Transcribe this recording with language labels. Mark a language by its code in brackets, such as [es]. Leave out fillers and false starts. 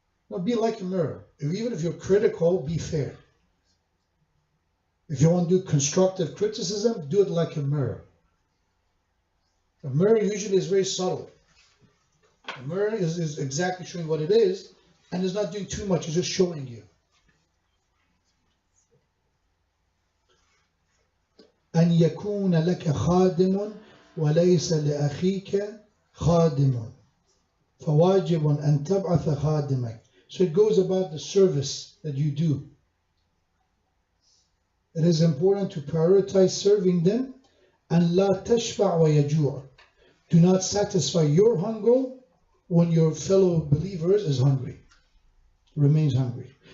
[en] Now, be like a mirror. Even if you're critical, be fair. If you want to do constructive criticism, do it like a mirror. A mirror usually is very subtle. A mirror is exactly showing what it is, and it's not doing too much, it's just showing you. [ar] أن يكون لك خادم وليس لأخيك خادم فواجب أن تبعث خادمك. [en] So it goes about the service that you do. It is important to prioritize serving them and [ar] لا تشبع ويجوع. [en] Do not satisfy your hunger when your fellow believers is hungry, remains hungry.